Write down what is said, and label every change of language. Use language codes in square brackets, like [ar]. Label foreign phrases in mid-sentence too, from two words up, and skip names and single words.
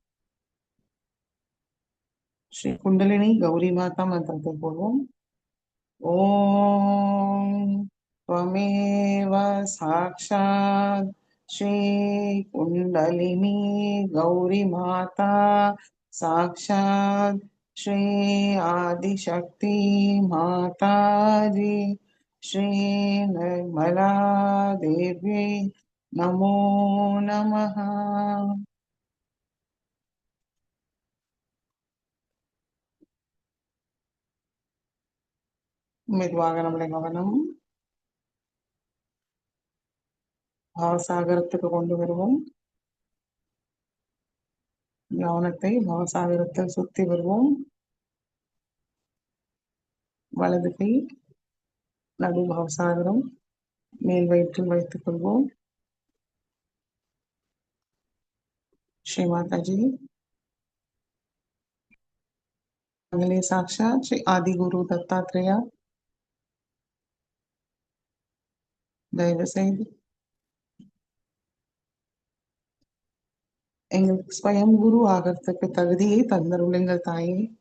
[ta] ஸ்ரீ குண்டலினி கௌரி மாதா மந்திரத்தை போடுவோம். [sa] ॐ त्वमेव साक्षात् श्रीकुण्डलिनी गौरीमाता साक्षात् श्री आदिशक्ति माताजी श्री निर्मला देवी नमो नमः. [ta] மெதுவாக நம்முடைய கவனம் பாவசாகரத்துக்கு கொண்டு வருவோம். கவனத்தை பாவசாகரத்தில் சுத்தி வருவோம். வலது கை நடு பாவசாகரம் மேல் வயிற்றில் வைத்துக் கொள்வோம். श्री माता जी அகலே சாக்ஷாத் ஸ்ரீ ஆதி குரு தத்தாத்ரேயா தயவு செய்து எங்களுக்கு ஸ்வயம் குரு ஆகிறதுக்கு தகுதியை தந்தருளுங்கள் தாயே.